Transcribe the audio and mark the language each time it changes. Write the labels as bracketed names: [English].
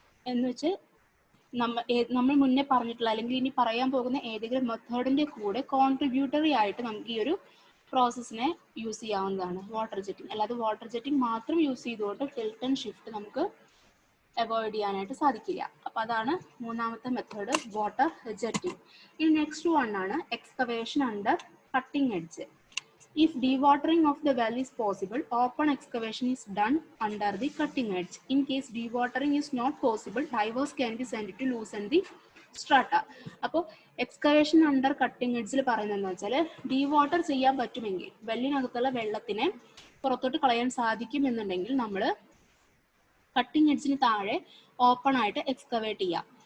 [Malayalam] എന്ന് വെച്ച് നമ്മൾ മുന്നേ പറഞ്ഞിട്ടുള്ള അല്ലെങ്കിൽ ഇനി പറയാൻ പോകുന്ന ഏതെങ്കിലും മെത്തേഡിന്റെ കൂടെ കോൺട്രിബ്യൂട്ടറി ആയിട്ട് നമുക്ക് ഈ ഒരു പ്രോസസ്സിനെ യൂസ് ചെയ്യാവുന്നതാണ് വാട്ടർ ജെറ്റിംഗ്. അല്ലാതെ വാട്ടർ ജെറ്റിംഗ് മാത്രം യൂസ് ചെയ്തുകൊണ്ട് ടിൽറ്റ് ആൻഡ് ഷിഫ്റ്റ് നമുക്ക് അവോയ്ഡ് ചെയ്യാനായിട്ട് സാധിക്കില്ല. അപ്പൊ അതാണ് മൂന്നാമത്തെ മെത്തേഡ്, വാട്ടർ ജെറ്റിംഗ്. ഇനി നെക്സ്റ്റ് വൺ ആണ് excavation under cutting edge. [English] If dewatering of the well is possible, open excavation is done under the cutting edge. In case dewatering is not possible, divers can be sent to loosen the strata. [Malayalam] അപ്പോൾ excavation under cutting എഡ്ജിൽ പറയുന്നത് എന്താ വെച്ചാൽ ഡീവാട്ടർ ചെയ്യാൻ പറ്റുമെങ്കിൽ, വെള്ളിനകത്തുള്ള വെള്ളത്തിനെ പുറത്തോട്ട് കളയാൻ സാധിക്കും എന്നുണ്ടെങ്കിൽ നമ്മൾ കട്ടിംഗ് എഡ്ജിന് താഴെ ഓപ്പൺ ആയിട്ട് എക്സ്കവേറ്റ് ചെയ്യാം.